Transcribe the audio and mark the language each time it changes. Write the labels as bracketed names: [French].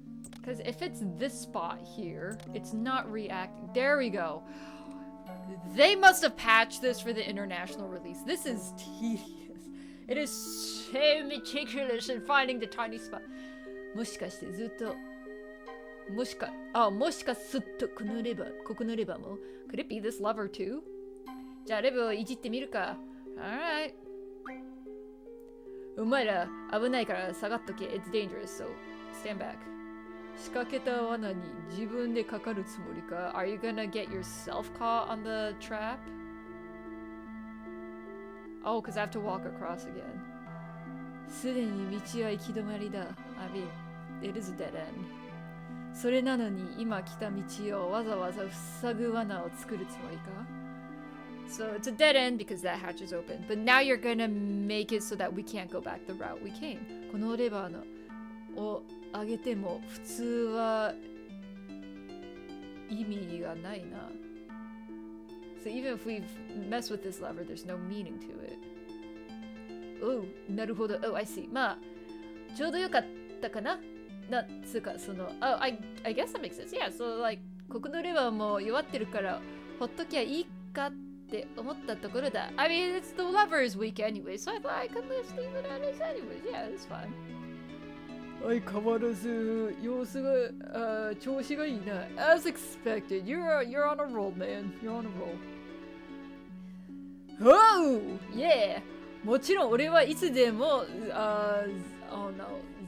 [English] Because if it's this spot here, it's not reacting. There we go. They must have patched this for the international release. This is tedious. It is so meticulous in finding the tiny spot. [Japanese] もしかしてずっともしかすっとこのレバーも [English] Could it be this lever too? [Japanese] じゃあレバーをいじってみるか Alright お前ら危ないから下がっとけ [English] It's dangerous, so stand back [Japanese] 仕掛けた罠に自分でかかるつもりか [English] Are you gonna get yourself caught on the trap? Oh, because I have to walk across again [Japanese] すでに道は行き止まりだ [English] I mean, it is a dead end [Japanese] それなのに今来た道をわざわざ塞ぐ罠を作るつもりか [English] So it's a dead end because that hatch is open. But now you're gonna make it so that we can't go back the route we came. [Japanese] このレバーのを上げても普通は意味がないな [English] So even if we mess with this lever, there's no meaning to it. Oh, [Japanese] なるほど [English] Oh, I see. [Japanese] まあちょうどよかったかななんつうかその [English] Oh, I guess that makes sense. Yeah, so like [Japanese] ここのレバーも弱ってるからほっときゃいいかって思ったところだ [English] I mean, it's the lever is weak anyway, so I thought I could just leave it as anyways. Yeah, it's fine. [Japanese] 相変わらず様子が調子がいいな [English] As expected, you're on a roll, man. You're on a roll. Oh, yeah. [Japanese] もちろん俺はいつでも [English] oh no.